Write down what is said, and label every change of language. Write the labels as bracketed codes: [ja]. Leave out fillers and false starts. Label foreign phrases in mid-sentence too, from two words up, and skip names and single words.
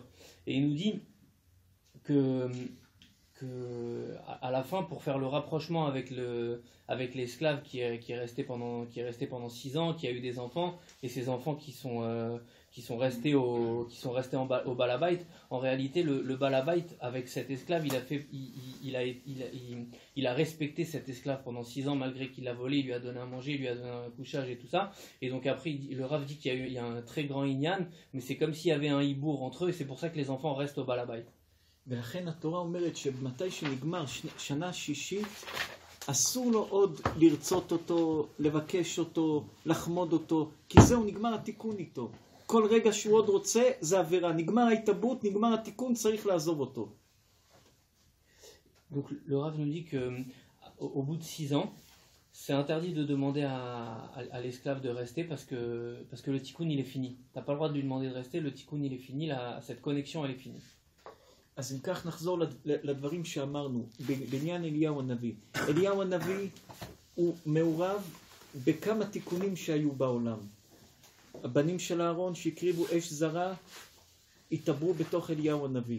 [fr] Et il nous dit que à la fin, pour faire le rapprochement avec l'esclave qui est resté pendant 6 ans, qui a eu des enfants, et ces enfants qui sont restés au balabait, en réalité le balabait avec cet esclave, il a respecté cet esclave pendant 6 ans, malgré qu'il l'a volé, il lui a donné à manger, il lui a donné un couchage et tout ça. Et donc après le Rav dit qu'il y a un très grand inyan, mais c'est comme s'il y avait un hibour entre eux, et c'est pour ça que les enfants restent au balabait. [he] ולכן התורה אומרת שמתי שנגמר שנה שישית אסור לו עוד לרצות אותו, לבקש אותו, לחמוד אותו, כי זהו, נגמר התיקון איתו. כל רגע שהוא עוד רוצה זה עבירה, נגמר ההתאבות, נגמר התיקון, צריך לעזוב אותו. [fr] Donc le Rav nous dit que au bout de 6 ans, c'est interdit de demander à l'esclave de rester parce que le tikkun il est fini. T'as pas le droit de lui demander de rester, le tikkun il est fini, cette connexion elle est finie. [he] אז אם כך נחזור לדברים שאמרנו בעניין אליהו הנביא. אליהו הנביא הוא מעורב בכמה תיקונים שהיו בעולם. הבנים של אהרון שהקריבו אש זרה התעברו בתוך אליהו הנביא.